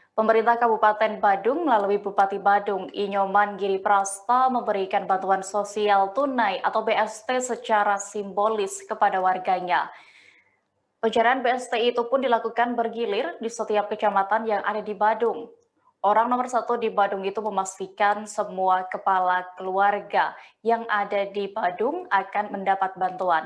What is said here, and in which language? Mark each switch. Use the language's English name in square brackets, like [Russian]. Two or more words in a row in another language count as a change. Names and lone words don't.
[Indonesian] Pemerintah Kabupaten Badung melalui Bupati Badung, Inyoman Giri Prasta memberikan bantuan sosial tunai atau BST secara simbolis kepada warganya. Pencarian BST itu pun dilakukan bergilir di setiap kecamatan yang ada di Badung. Orang nomor satu di Badung itu memastikan semua kepala keluarga yang ada di Badung akan mendapat bantuan.